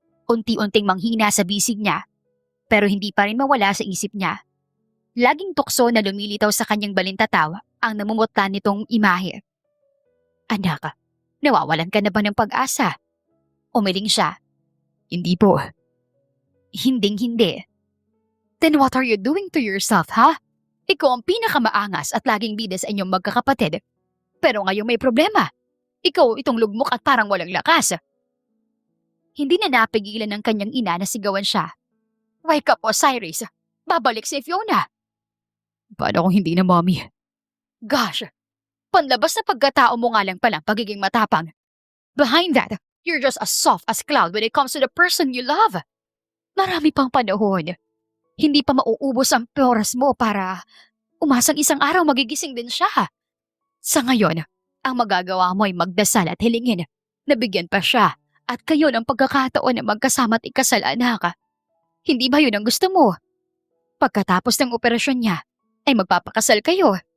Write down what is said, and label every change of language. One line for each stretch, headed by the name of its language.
Filipino: Unti-unting manghina sa bisig niya, pero hindi pa rin mawala sa isip niya. Laging tukso na lumilitaw sa kanyang balintataw ang namumutla nitong imahe. Anak, nawawalan ka na ba ng pag-asa? Umiling siya. Hindi po. Hinding-hindi.
English: Then what are you doing to yourself, ha?
Filipino: Ikaw ang pinakamaangas at laging bida sa inyong magkakapatid. Pero ngayon may problema. Ikaw itong lugmok at parang walang lakas. Hindi na napigilan ng kanyang ina na sigawan siya.
English: Wake up, Osiris.
Filipino: Babalik si Fiona. Paano kung hindi na, Mommy? Gosh, panlabas na pagkatao mo nga lang palang pagiging matapang.
English: Behind that, you're just as soft as cloud when it comes to the person you love.
Filipino: Marami pang panahon. Hindi pa mauubos ang oras mo para umasang isang araw magigising din siya. Sa ngayon, ang magagawa mo ay magdasal at hilingin na bigyan pa siya at kayo ng pagkakataon na magkasama at ikasal, anak. Hindi ba yun ang gusto mo? Pagkatapos ng operasyon niya, ay magpapakasal kayo.